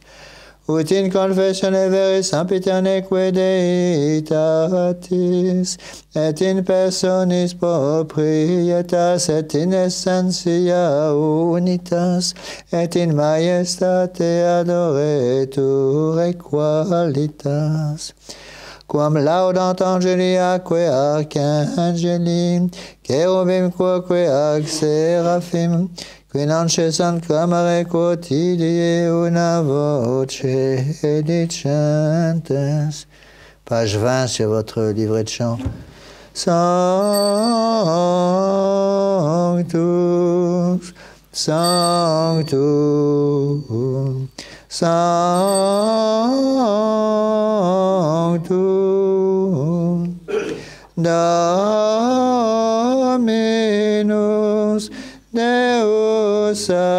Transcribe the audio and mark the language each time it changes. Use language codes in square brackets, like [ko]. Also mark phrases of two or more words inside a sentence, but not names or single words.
[la] Ut in confessione veris sempiterneque Deitatis, et in personis proprietas, et in essentia unitas, et in majestate adoretur equalitas. Quam laudant angeliaque archangeli, cherubim quoque ac seraphim, qui non cessano clamare quotidie una voce dicentes. [fr] Page 20 sur votre livret de chant. [la] Sanctus, Sanctus, Sanctus, Dominus Deus